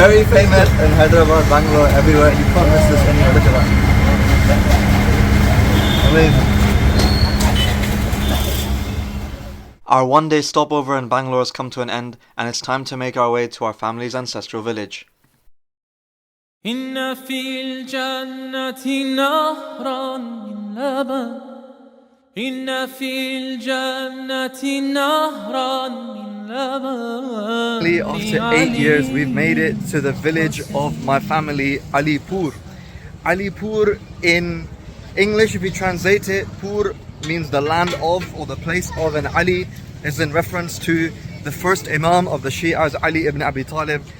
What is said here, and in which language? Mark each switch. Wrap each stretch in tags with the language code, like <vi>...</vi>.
<en>Very famous in Hyderabad, Bangalore, everywhere. You can't miss this anywhere. Look at that. Amazing. Our one-day stopover in Bangalore has come to an end, and it's time to make our way to our family's ancestral village.</en> <ar>إن في الجنة نهرا من لبن إن في الجنة نهرا من لبن</ar> <en>After 8 years, we've made it to the village of my family, Alipur. Alipur in English, if you translate it, Pur means the land of or the place of, and Ali is in reference to the first Imam of the Shia, Ali ibn Abi Talib.</en>